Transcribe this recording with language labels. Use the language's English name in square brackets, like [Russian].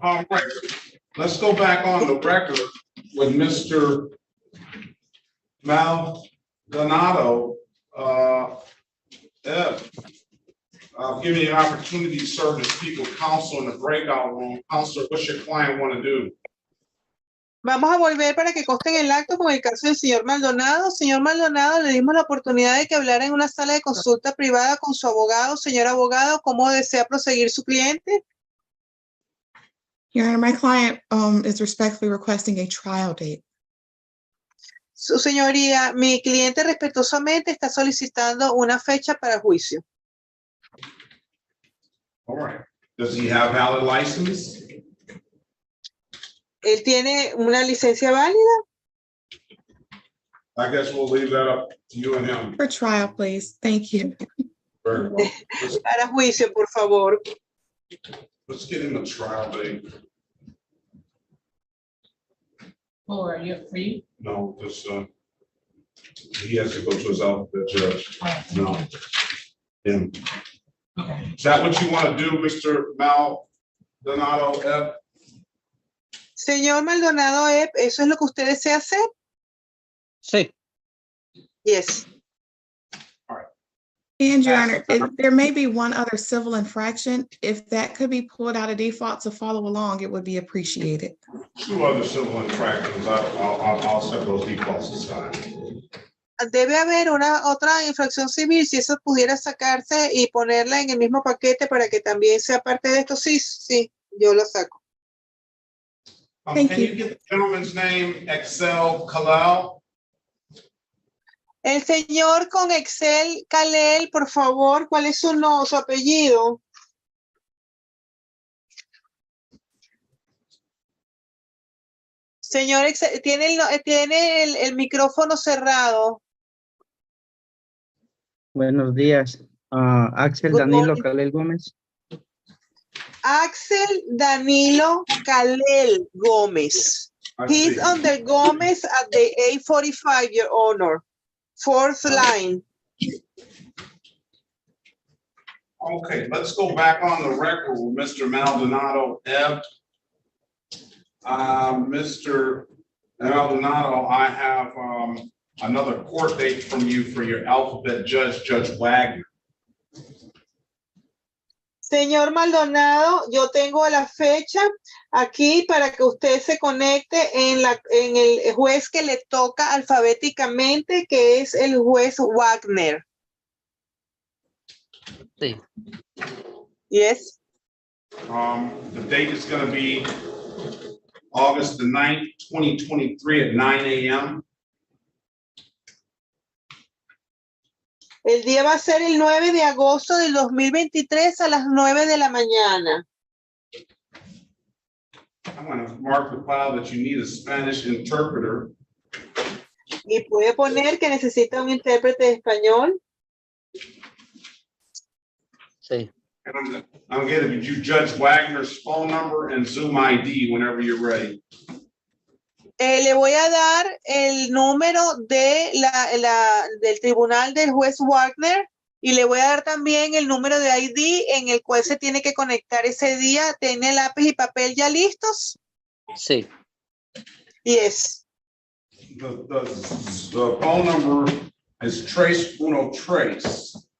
[English] All right, let's go back on the record with Mr. Maldonado. I'll give you an opportunity, sir, to speak with counsel in the breakout room. Counselor, what's your client want to do? [Spanish] Vamos a volver para que conste en el acto con el caso del señor Maldonado. Señor Maldonado, le dimos la oportunidad de que hablara en una sala de consulta privada con su abogado. Señor abogado, ¿cómo desea proseguir su cliente? [English] Your Honor, my client is respectfully requesting a trial date. [Spanish] Su señoría, mi cliente respetuosamente está solicitando una fecha para juicio. [English] All right. Does he have valid license? [Spanish] ¿Él tiene una licencia válida? [English] I guess we'll leave that up to you and him. For trial, please. Thank you. Very well. [Spanish] Para juicio, por favor. [English] Let's get him a trial date. Oh, are you free? No, this, he has to go to his alphabet judge. No. Him. Okay. Is that what you want to do, Mr. Maldonado F? [Spanish] Señor Maldonado, ¿eso es lo que usted desea hacer? Sí. [English] Yes. And Your Honor, there may be one other civil infraction. If that could be pulled out of default to follow along, it would be appreciated. 2 other civil infractions. I'll set those defaults aside. [Spanish] Debe haber otra infracción civil, si eso pudiera sacarse y ponerla en el mismo paquete para que también sea parte de esto. Sí, sí, yo lo saco. [English] Thank Can you get the gentleman's name, Excel Kalal? [Spanish] El señor con Excel Kalel, por favor, ¿cuál es su apellido? Señor Excel, tiene el micrófono cerrado. Buenos días. Axel [English] Good [Spanish] Danilo [English] morning. [Spanish] Calel Gómez. Axel Danilo Kalel Gómez. [English] He's under Gómez at the 845, Your Honor. 4th line. Okay, let's go back on the record with Mr. Maldonado F. Mr. Maldonado, I have another court date from you for your alphabet judge, Judge Wagner. [Spanish] Señor Maldonado, yo tengo la fecha aquí para que usted se conecte en el juez que le toca alfabéticamente, que es el juez Wagner. Sí. [English] Yes. The date is going to be August the 9th, 2023 at 9 a.m. [Spanish] El día va a ser el 9 de agosto del 2023 a las 9 de la mañana. [English] I'm going to mark the file that you need a Spanish interpreter. [Spanish] Y puede poner que necesita un intérprete de español. Sí. [English] And I'm going to give you Judge Wagner's phone number and Zoom ID whenever you're ready. [Spanish] Le voy a dar el número de del tribunal del juez Wagner y le voy a dar también el número de ID en el cual se tiene que conectar ese día. ¿Tiene lápiz y papel ya listos? Sí. [English] Yes. The phone number is Trace Uno Trace.